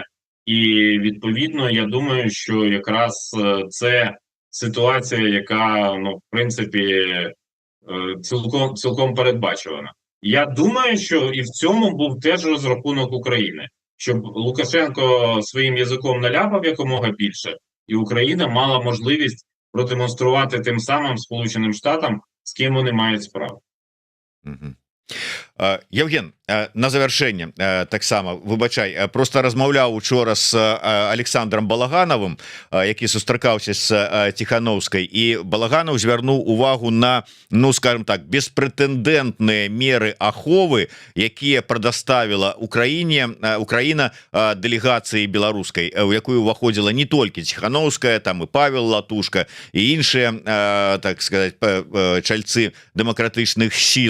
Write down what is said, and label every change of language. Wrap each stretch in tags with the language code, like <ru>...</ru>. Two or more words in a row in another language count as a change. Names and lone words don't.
<uk>І, відповідно, я думаю, що якраз це ситуація, яка, в принципі, цілком передбачувана. Я думаю, що і в цьому був теж розрахунок України, щоб Лукашенко своїм язиком наляпав якомога більше, і Україна мала можливість продемонструвати тим самим Сполученим Штатам, з ким вони мають справу.</uk> <be>Евген, на завяршэнне таксама, выбачай, просто размаўляў учора з Александром Балаганавым, які сустракаўся з Тихановскай, і Балаганаў звярнуў увагу на,</be> <ru>скажем так,</ru> <be>беспрэтэндэнтныя меры аховы, якія прадаставіла Украіна дэлегацыі беларускай, у якую ўваходзіла не толькі Тихановская, там і Павел Латушка, і іншыя,</be> <ru>так сказать,</ru> <be>чальцы дэмакратычных сілаў.</be>